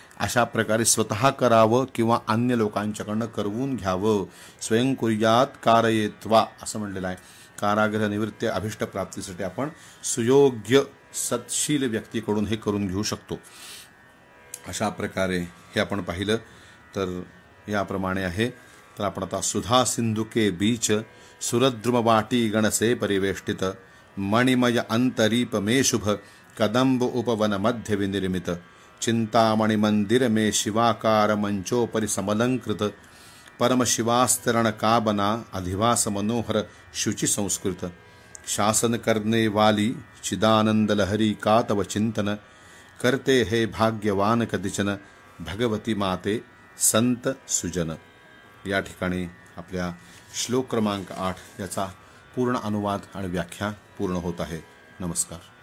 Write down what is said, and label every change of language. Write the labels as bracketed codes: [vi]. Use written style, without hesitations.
[mr] अशा प्रकारे स्वतः करावं किंवा अन्य लोकांच्याकडनं करवून घ्यावं. [sa] स्वयं कुर्यात कारयेत्वा [mr] असं म्हणलेलं आहे. कारागृह निवृत्ती अभिष्ट प्राप्तीसाठी आपण सुयोग्य सत्शील व्यक्तीकडून हे करून घेऊ शकतो. अशा प्रकारे हे आपण पाहिलं तर याप्रमाणे आहे. तर आपण आता [hi] सुधा सिंधुके बीच सुरद्रुमवाटी गणसे परिवेष्टित मणिमय अंतरीप मे शुभ कदंब उपवन मध्य विनिर्मित चिंतामणि मंदिर में शिवाकार मंचोपरि समलंकृत परम शिवास्तरण काबना अधिवास मनोहर शुचि संस्कृत शासन करने वाली चिदानंद लहरी का तव चिंतन करते हे भाग्यवान कदिचन भगवती माते संत सुजन. [mr] या ठिकाणी आपल्या श्लोक क्रमांक 8 याचा पूर्ण अनुवाद आणि व्याख्या पूर्ण होत आहे. नमस्कार.